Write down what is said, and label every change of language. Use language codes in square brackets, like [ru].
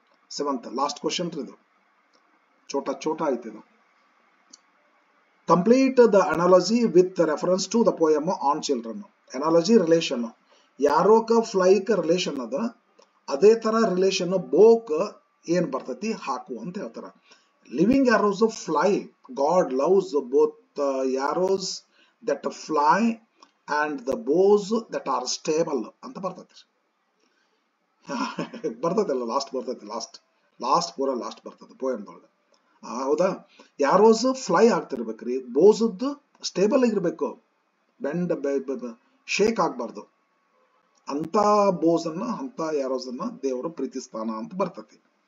[kn] 7th last question ಇದು. ಚೋಟ ಐತಿ ಇದು. [en] Complete the analogy with reference to the poem on children. [kn] Analogy relation, ಯಾರೋಕ ಫ್ಲೈಕ್ relation ಅದ, ಅದೇ ತರ ರಿಲೇಷನ್ ಬೋಕ್ ಏನ್ ಬರ್ತೈತಿ ಹಾಕು ಅಂತ ಹೇಳ್ತಾರ. [en] Living arrows fly. God loves both the arrows that fly and the bows that are stable [kn] ಅಂತ ಬರ್ತೈತಿ. ಬರ್ತೈತಲ್ಲ, ಲಾಸ್ಟ್ ಬರ್ತೈತಿ, ಲಾಸ್ಟ್ ಪೂರ ಲಾಸ್ಟ್ ಬರ್ತೈತಿ ಪೋಯಮ್ದೊಳಗೆ. ಹೌದಾ? ಯಾರೋಸ್ ಫ್ಲೈ ಆಗ್ತಿರ್ಬೇಕ್ರಿ, ಬೋಸದ್ದು ಸ್ಟೇಬಲ್ ಆಗಿರ್ಬೇಕು, ಬೆಂಡ್ ಶೇಕ್ ಆಗ್ಬಾರ್ದು. ಅಂತ ಬೋಸ್ ಅನ್ನ, ಅಂತ ಯಾರೋಸ್ ಅನ್ನ ದೇವರು ಪ್ರೀತಿಸ್ತಾನ ಅಂತ ಬರ್ತೈತಿ.